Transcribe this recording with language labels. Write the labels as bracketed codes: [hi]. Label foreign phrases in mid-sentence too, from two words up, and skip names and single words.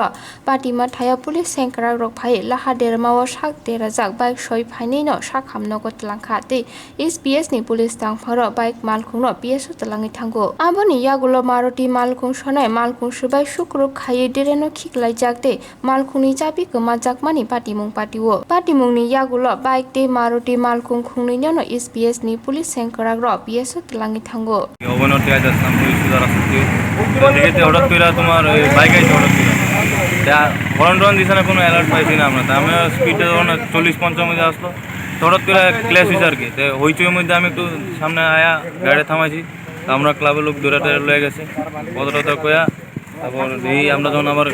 [trp] पाटिमा थायो पुलिस सेंक्रा रक फाय लाहा देरमाओ साक देराजाक बाइक सय फाइनैनो साखामनगो तलांखा ते एसपीएस नि पुलिस तांफारो बाइक मालखुंनो पीएसओ तलाङै थांगो आबोनि यागुलो मारुति मालखुं सनाय मालखुं सुबाय सुक्रुब खायै देरेनो खिखलायजाक ते मालखुंनि चाबि गोमाजाकमानि पाटिमुं पाटिओ पाटिमुंनि यागुलो बाइक ते मारुति मालखुं खुंनैनो एसपीएस नि पुलिस सेंक्रा रक पीएसओ तलाङै थांगो [bn] অবনতি আইতাম পুলিশ দ্বারা সত্যি ওদিকে হঠাৎ করে তোমার বাইক আইছে হঠাৎ করে হরন টরন দিছে না কোনো অ্যালার্ট পাইছি না আমরা আমি স্পিডে যখন 40-50 মধ্যে আসলো হঠাৎ করে ক্ল্যাশ হয়েছে আর কি হইচইয়ের মধ্যে আমি একটু সামনে আয়া গাড়ি থামাইছি আমরা ক্লাবের লোক দৌড়া টেরা লয়ে গেছে কতটা কয়া তারপর এই আমরা যখন আবার